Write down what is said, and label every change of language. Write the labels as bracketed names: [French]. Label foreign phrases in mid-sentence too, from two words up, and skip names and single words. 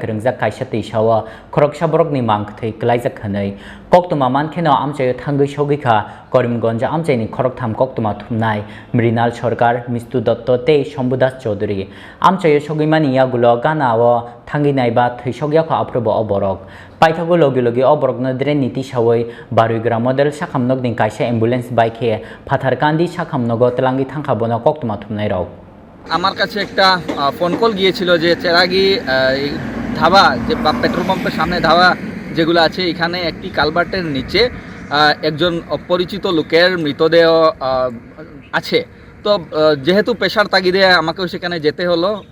[Kok Borok] Kringzak Kaisha Tishawa, Kroksha Borogni Mank, Take Liza Kanai, Koktuma Mankeno Amche Tangu Shogika, Korimgonja Amcheni Koroktam Koktuma Tumnai, Mrinal Chorkar, Mistu Dotto Te, Shombudas Chodri, Amche Shogimani Yagulo Ganawa, Tangi Naiba, Tishogyako Aprobo Oborok, Paitago Logilogi Oborok no Drain Niti Shawai, Barugra Model Shakam Nogdin Kaisha Ambulance Bike, Patarkandi Shakam Nogo Telangi Tankabona Koktuma Tumnai Rog. [Bangla] আমার কাছে একটা ফোন কল গিয়েছিল যে চেরাগি ধাবা যে [English] petrol pump [Bangla] সামনে ধাবা যেগুলো আছে এখানে একটি কালভার্টের নিচে একজন অপরিচিত লোকের মৃতদেহ আছে তো যেহেতু পেশার তাগিদে আমাকেও সেখানে যেতে হলো